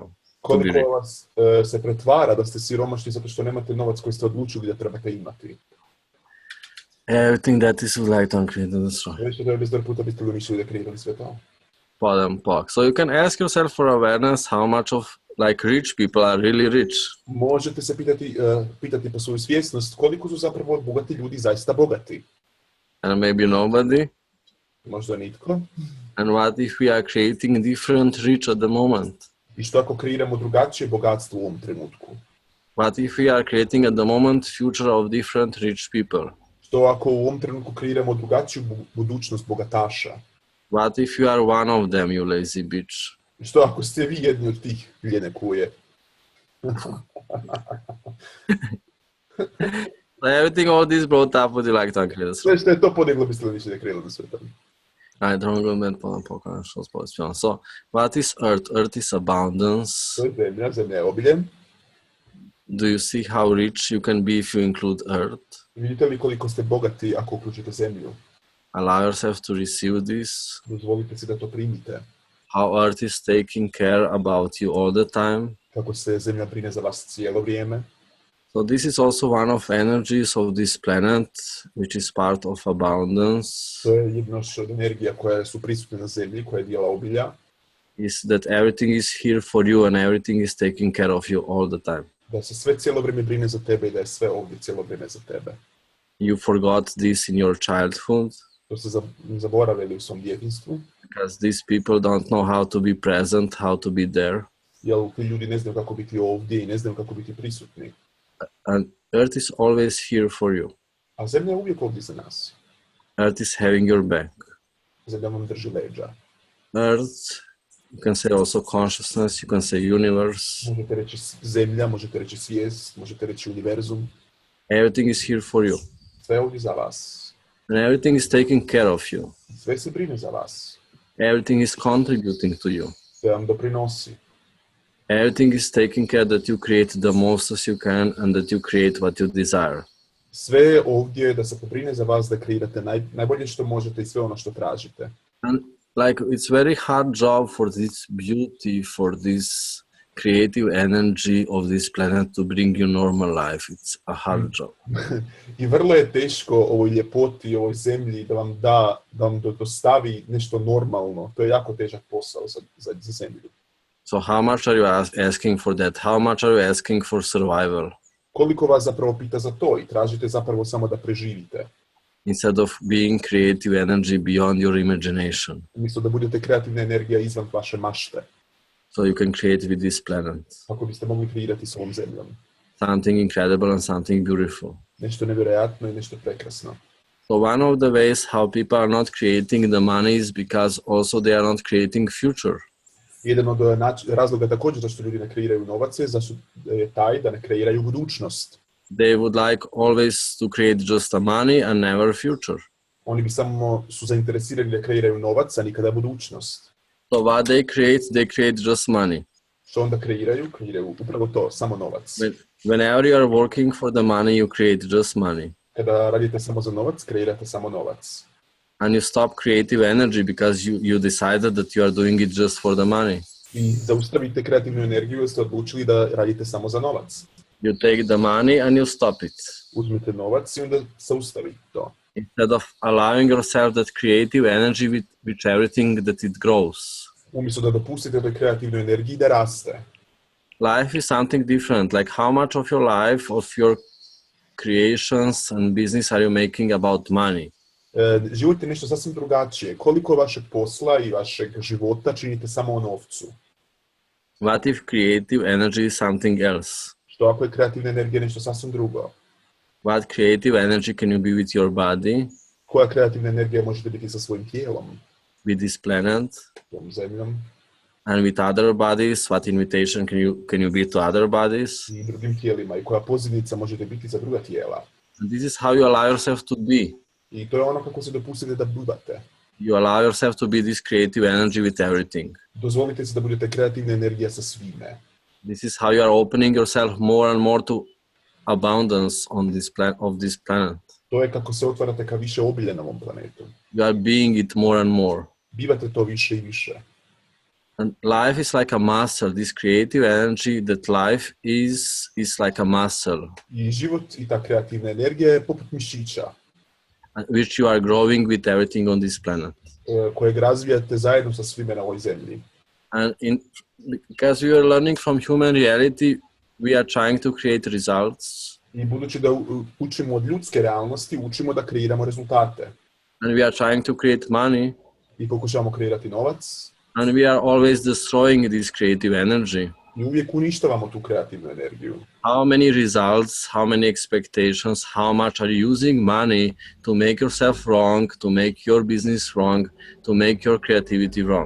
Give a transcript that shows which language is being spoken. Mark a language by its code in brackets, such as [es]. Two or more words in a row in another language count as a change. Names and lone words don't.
[hr] Koliko vas se pretvara da ste siromašni zato što nemate novac koji ste odlučili da trebate imati? [en] Everything that is would like to uncreate and destroy. [hr] Već to je bezbroj puta biste li mislili da kreirali sve to? Podam pok. [en] So you can ask yourself for awareness how much of like rich people are really rich. [hr] Možete se pitati po svoju svjesnost koliko su zapravo bogati ljudi zaista bogati. [en] And maybe nobody. [hr] Možda nitko. [en] And what if we are creating different rich at the moment? [hr] I što ako kreiramo drugačije bogatstvo u ovom trenutku? [en] What if we are creating at the moment future of different rich people? [hr] Što ako u ovom trenutku kreiramo drugačiju budućnost bogataša? [en] What if you are one of them, you lazy bitch? [hr] Što ako ste vi jedni od tih ljene kuje? [en] Everything all this brought up, would you like to uncreate? [hr] Sve što je to podiglo biste li više da kreirali na svetom? [en] I don't go med podam pok online shows boys. So what is Earth? Earth is abundance. [hr] To je zemlja, zemlja je obilje. [en] Do you see how rich you can be if you include Earth? [hr] Vidite li koliko ste bogati ako uključite zemlju? [en] Allow yourself to receive this. [hr] Dozvolite si da to primite. [en] How Earth is taking care about you all the time. [hr] Kako se zemlja brine za vas cijelo vrijeme. [en] So this is also one of energies of this planet, which is part of abundance. [hr] To je jedna od energija koje su prisutne na zemlji, koja je dijela obilja. [en] Is that everything is here for you and everything is taking care of you all the time. [hr] Da se sve cijelo vrijeme brine za tebe i da je sve ovdje cijelo vrijeme za tebe. [en] You forgot this in your childhood. [hr] To ste zaboravili u svom djetinjstvu. [en] Because these people don't know how to be present, how to be there. [hr] Jer ti ljudi ne znaju kako biti ovdje i ne znaju kako biti prisutni. [en] And Earth is always here for you. [hr] A zemlja je uvijek ovdje za nas. [en] Earth is having your back. [hr] Zemlja vam drži leđa. [en] Earth, you can say also consciousness, you can say universe. [hr] Možete reći zemlja, možete reći svijest, možete reći univerzum. [en] Everything is here for you. [hr] Sve je ovdje za vas. [en] And everything is taking care of you. [hr] Sve se brine za vas. [en] Everything is contributing to you. [hr] Sve vam doprinosi. [en] Everything is taking care that you create the most as you can and that you create what you desire. [hr] Sve je ovdje da se pobrine za vas da kreirate najbolje što možete i sve ono što tražite. [en] And like it's very hard job for this beauty, for this creative energy of this planet to bring you normal life. It's a hard job. [hr] I vrlo je teško ovoj ljepoti, ovoj zemlji da vam dostavi nešto normalno. To je jako težak posao za zemlju. [en] So how much are you asking for that? How much are you asking for survival? [hr] Koliko vas zapravo pita za to i tražite zapravo samo da preživite? [en] Instead of being creative energy beyond your imagination. [hr] Umjesto da budete kreativna energija izvan vaše mašte. [en] So you can create with this planet. [hr] Kako biste mogli kreirati s ovom zemljom. [en] Something incredible and something beautiful. [hr] Nešto nevjerojatno i nešto prekrasno. [en] So one of the ways how people are not creating the money is because also they are not creating future. [hr] Jedan od razloga također zašto ljudi ne kreiraju novac je taj da ne kreiraju budućnost. [en] They would like always to create just a money and never future. [hr] Oni bi samo su zainteresirani da kreiraju novac, a nikada budućnost. [en] So what they create just money. [hr] Što onda kreiraju? Kreiraju upravo to, samo novac. [en] Whenever you are working for the money, you create just money. [hr] Kada radite samo za novac, kreirate samo novac. [en] And you stop creative energy because you decided that you are doing it just for the money. [hr] I zaustavite kreativnu energiju jer ste odlučili da radite samo za novac. [en] You take the money and you stop it. [hr] Uzmete novac i onda zaustavite to. [en] Instead of allowing yourself that creative energy with everything that it grows. [hr] Umjesto da dopustite toj kreativnoj energiji da raste. [en] Life is something different. Like how much of your life, of your creations and business are you making about money? [hr] Život je nešto sasvim drugačije. Koliko vašeg posla i vašeg života činite samo o novcu? [en] What if creative energy is something else? [hr] Što ako je kreativna energija nešto sasvim drugo? [en] What creative energy can you be with your body? [hr] Koja kreativna energija možete biti sa svojim tijelom? [en] With this planet? [hr] Tom zemljom? [en] And with other bodies? What invitation can you be to other bodies? [hr] I drugim tijelima. I koja pozivnica možete biti za druga tijela? [en] And this is how you allow yourself to be. [hr] I to je ono kako se dopustite da budete. [en] You allow yourself to be this creative energy with everything. [hr] Dozvolite se da budete kreativna energija sa svime. [en] This is how you are opening yourself more and more to abundance on this planet. [hr] To je kako se otvarate ka više obilja na ovom planetu. [en] You are being it more and more. [hr] Bivate to više i više. [en] And life is like a muscle. This creative energy that life is like a muscle. [hr] I život i ta kreativna energija je poput mišića. [en] Which you are growing with everything on this planet. [hr] Kojeg razvijate zajedno sa svime na ovoj zemlji. [en] And because we are learning from human reality, we are trying to create results. [hr] I budući da učimo od ljudske realnosti, učimo da kreiramo rezultate. [en] And we are trying to create money. [hr] I pokušavamo kreirati novac. [en] And we are always destroying this creative energy. [hr] I uvijek uništavamo tu kreativnu energiju. [en] How many results, how many expectations, how much are you using money to make yourself wrong, to make your business wrong, to make your creativity wrong?